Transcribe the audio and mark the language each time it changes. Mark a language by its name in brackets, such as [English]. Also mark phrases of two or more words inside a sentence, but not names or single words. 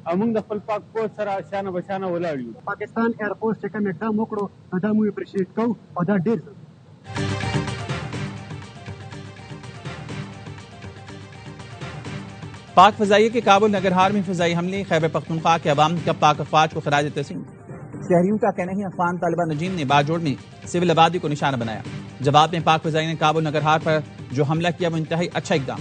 [Pashto] او موږ د خپل پاک فوج سره شانه بشانه ولاړ یو. پاکستان ایرفورس چې کوم اقدام وکړو دا موږ اپریشیټ کوو او دا ډېر ښه. [Urdu] پاک فضائیہ کے کابل نگرہار میں فضائی حملے، خیبر پختونخوا کے عوام کا پاک افواج کو خراج تحسین. شہریوں کا کہنا ہے افغان طالبان رجیم نے باجوڑ میں سول آبادی کو نشانہ بنایا. جواب میں پاک فضائیہ نے کابل نگرہار پر جو حملہ کیا وہ انتہائی اچھا اقدام.